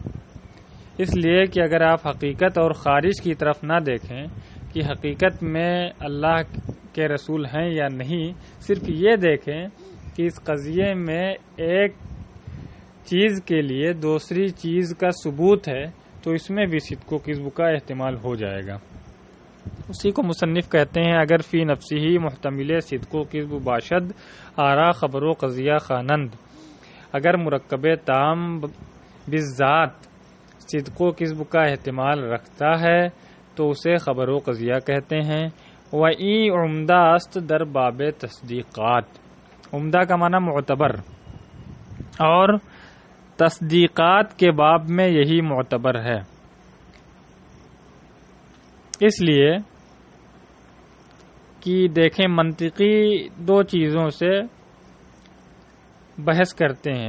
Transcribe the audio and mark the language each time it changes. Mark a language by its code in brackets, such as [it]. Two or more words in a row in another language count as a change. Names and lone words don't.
[ur] اس لیے کہ اگر آپ حقیقت اور خارج کی طرف نہ دیکھیں کہ حقیقت میں اللہ کے رسول ہیں یا نہیں، صرف یہ دیکھیں کہ اس قضیے میں ایک چیز کے لیے دوسری چیز کا ثبوت ہے، تو اس میں بھی صدق و کذب کا احتمال ہو جائے گا۔ اسی کو مصنف کہتے ہیں [fa] اگر فی نفسہ محتمل صدق و کذب باشد آرا خبر و قضیہ خوانند۔ [ur] اگر مرکب تام بالذات صدق و کذب کا احتمال رکھتا ہے تو اسے خبر و قضیہ کہتے ہیں۔ [fa] وَإِن عمدہ است در باب تصدیقات، [ur] عمدہ کا معنی معتبر، اور تصدیقات کے باب میں یہی معتبر ہے، اس لیے کہ دیکھیں منطقی دو چیزوں سے بحث کرتے ہیں۔